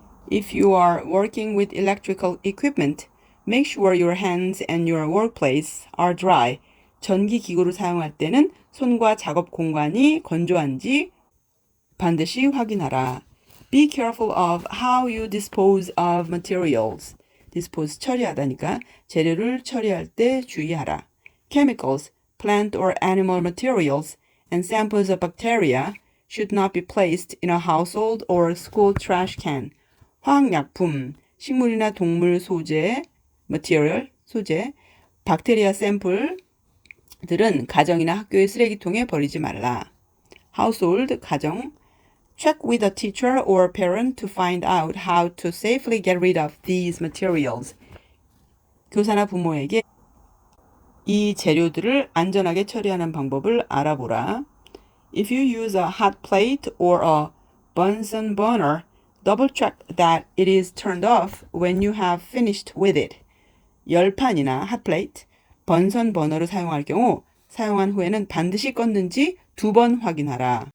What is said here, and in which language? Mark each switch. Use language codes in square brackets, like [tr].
[en] If you are working with electrical equipment, make sure your hands and your workplace are dry. [ko] 전기 기구를 사용할 때는 손과 작업 공간이 건조한지 반드시 확인하라. [en] Be careful of how you dispose of materials. [ko] dispose 처리하다니까 재료를 처리할 때 주의하라. [en] Chemicals, plant or animal materials, and samples of bacteria should not be placed in a household or school trash can. [ko] 화학약품, 식물이나 동물 소재, material, 소재, 박테리아 샘플들은 가정이나 학교의 쓰레기통에 버리지 말라. [en] household, 가정. Check with a teacher or parent to find out how to safely get rid of these materials. [ko] 교사나 부모에게 이 재료들을 안전하게 처리하는 방법을 알아보라. [en] If you use a hot plate or a Bunsen burner, double check that it is turned off when you have finished with it. [ko] 열판이나 핫플레이트, 번선 버너를 사용할 경우 사용한 후에는 반드시 껐는지 2번 확인하라.